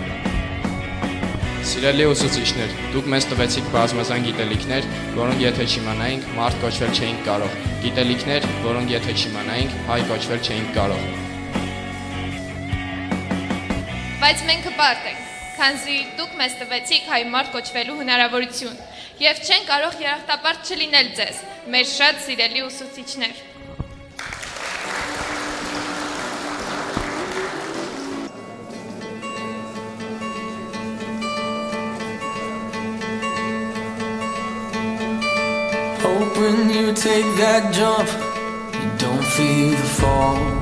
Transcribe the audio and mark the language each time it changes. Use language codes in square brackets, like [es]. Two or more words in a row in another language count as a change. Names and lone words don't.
[hy] Սիրելի ուսուցիչներ, դուք մեզ տվեցիք բազմազան գիտելիքներ, որոնք եթե չիմանայինք, մարդ կոչվել չէինք կարող։ Գիտելիքներ, որոնք եթե չիմանայինք, հայ կոչվել չէինք կարող։ Բայց մենք հպարտ ենք, քանզի դուք մեզ տվեցիք հայ մարդ կոչվելու հնարավորություն, եւ չեն կարող երախտապարտ չլինել ձեզ, մեր շատ սիրելի ուսուցիչներ։ [en] Hope when you take that jump, you don't feel the fall.